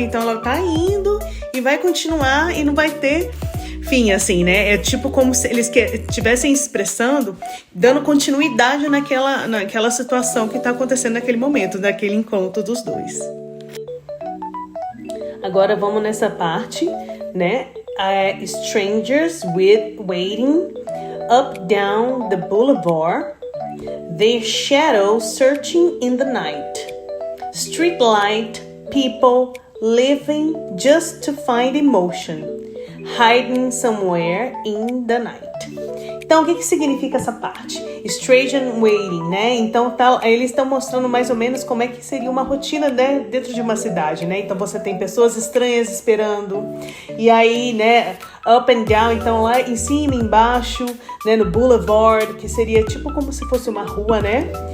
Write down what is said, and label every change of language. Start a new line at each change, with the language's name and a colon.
Portuguese: Então ela tá indo e vai continuar e não vai ter fim, assim, né? É tipo como se eles estivessem expressando, dando continuidade naquela situação que tá acontecendo naquele momento, naquele encontro dos dois. Agora vamos nessa parte, né?
English: Strangers waiting up down the boulevard, their shadows searching in the night. Streetlight people living just to find emotion, hiding somewhere in the night.
Portuguese: Então, o que significa essa parte? Strange waiting, né? Então, eles estão mostrando mais ou menos como é que seria uma rotina, né, dentro de uma cidade, né? Então, você tem pessoas estranhas esperando. E aí, né, up and down, então lá em cima, embaixo, né, no boulevard, que seria tipo como se fosse uma rua, né?